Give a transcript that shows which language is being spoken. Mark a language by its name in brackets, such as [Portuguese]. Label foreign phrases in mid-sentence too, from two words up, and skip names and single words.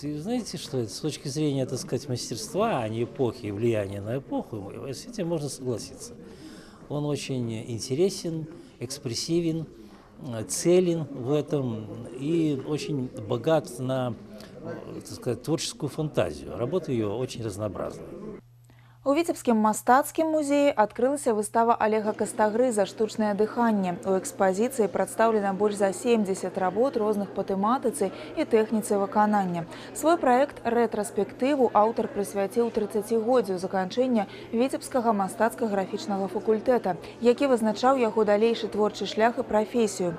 [Russian] И знаете, что с точки зрения, так сказать, мастерства, а не эпохи и влияния на эпоху, с этим можно согласиться. Он очень интересен, экспрессивен, целен в этом и очень богат на, так сказать, творческую фантазию. Работы ее очень разнообразны. [Belarusian] У Віцебскім мастацкім музеі адкрылася выстава Олега Кастагрыза «Штучнае дыханне». У экспазіцыі прадстаўлена больш за 70 работ розных па тэматыцы і тэхніцы выканання. Свой праект «Рэтраспектыву» аўтар прысвяціў 30-годдзю заканчэння Віцебскага мастацка-графічнага факультэта, які вызначаў яго далейшы творчы шлях і прафесію.